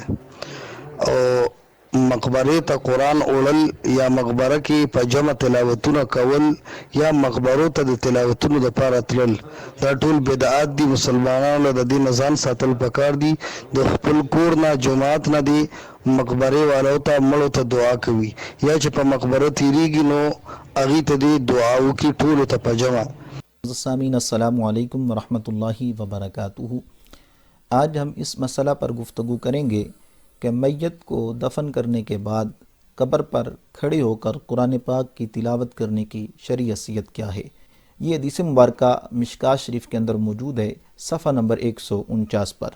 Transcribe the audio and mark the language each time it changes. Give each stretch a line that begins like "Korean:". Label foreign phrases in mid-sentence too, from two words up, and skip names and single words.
Pashto: او مقبرې ته قرآن اوړل یا مقبره کې په جمع تلاوتونه کول یا مقبرو ته د تلاوتونو دپاره تلل دا ټول بدعات دي. مسلمانانو له د دې نه ځان ساتل پکار دي. د خپل کور نه جماعت نه دي مقبرې والو ته مړو ته دعا کوي، یا چې په مقبره تیریږي نو هغې ته دې دعا وکړي ټولو ته په جمع.
Arabic: سامعین السلام علیکم ورحمۃ اللہ وبرکاتہ.
Urdu: آج ہم اس مسئلہ پر گفتگو کریں گے کہ میت کو دفن کرنے کے بعد قبر پر کھڑے ہو کر قرآن پاک کی تلاوت کرنے کی شرعی حیثیت کیا ہے. یہ حدیث مبارکہ مشکوٰۃ شریف کے اندر موجود ہے، صفحہ نمبر 149 پر.